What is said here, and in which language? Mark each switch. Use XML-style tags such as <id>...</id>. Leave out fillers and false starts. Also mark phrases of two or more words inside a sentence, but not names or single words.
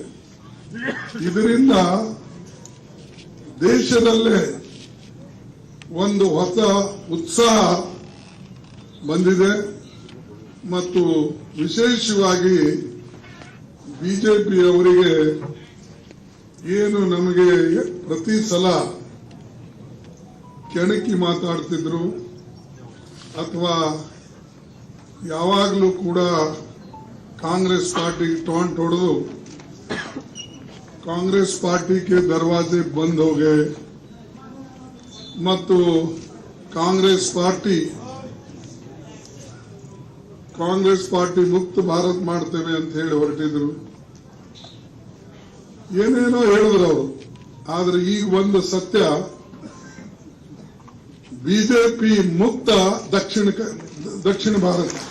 <kn>ಇದರಿಂದ ದೇಶದಲ್ಲೇ ಒಂದು ಹೊಸ ಉತ್ಸಾಹ ಬಂದಿದೆ ಮತ್ತು ವಿಶೇಷವಾಗಿ ಬಿಜೆಪಿ ಅವರಿಗೆ ಏನು ನಮಗೆ ಪ್ರತಿ ಸಲ ಕೆಣಕಿ ಮಾತಾಡ್ತಿದ್ರು ಅಥವಾ ಯಾವಾಗಲೂ ಕೂಡ ಕಾಂಗ್ರೆಸ್ ಪಾರ್ಟಿ ಟೊಂಟ್ ಹೊಡೆದು</kn> <hi>कांग्रेस पार्टी के दरवाजे बंद हो गए</hi> <kn>ಮತ್ತು ಕಾಂಗ್ರೆಸ್ ಪಾರ್ಟಿ ಮುಕ್ತ ಭಾರತ್ ಮಾಡ್ತೇವೆ ಅಂತ ಹೇಳಿ ಹೊರಟಿದ್ರು. ಏನೇನೋ ಹೇಳಿದ್ರು ಅವರು. ಆದ್ರೆ ಈಗ ಒಂದು ಸತ್ಯ, ಬಿಜೆಪಿ ಮುಕ್ತ ದಕ್ಷಿಣ ಭಾರತ.</kn>